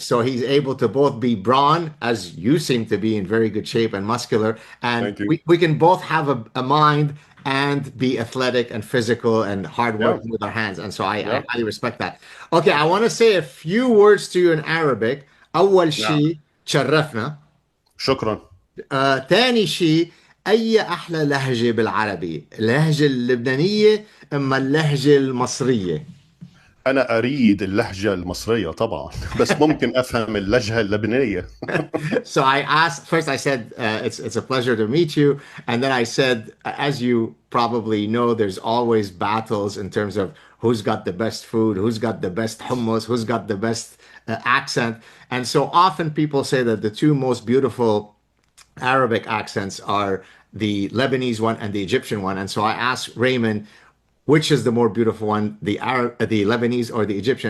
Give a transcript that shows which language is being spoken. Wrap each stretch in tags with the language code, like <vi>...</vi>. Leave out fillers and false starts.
<en>So he's able to both be brawn, as you seem to be in very good shape, and muscular, and thank you. we can both have a mind and be athletic and physical and Yeah, hardworking with our hands. And so I yeah, highly respect that. Okay, I want to say a few words to you in Arabic.</en> <ar>أول</ar> <en>yeah.</en> <ar>شيء تشرفنا. شكرا. تاني شيء أي أحلى لهجة بالعربي اللهجة اللبنانية أما اللهجة المصرية. أنا أريد اللهجة المصرية طبعا بس ممكن أفهم اللهجة اللبنانية.</ar> <en>So I asked first. I said it's a pleasure to meet you, and then I said, as you probably know, there's always battles in terms of who's got the best food, who's got the best hummus, who's got the best accent, and so often people say that the two most beautiful Arabic accents are the Lebanese one and the Egyptian one. And so I asked Raymond, which is the more beautiful one, the Lebanese or the Egyptian?</en>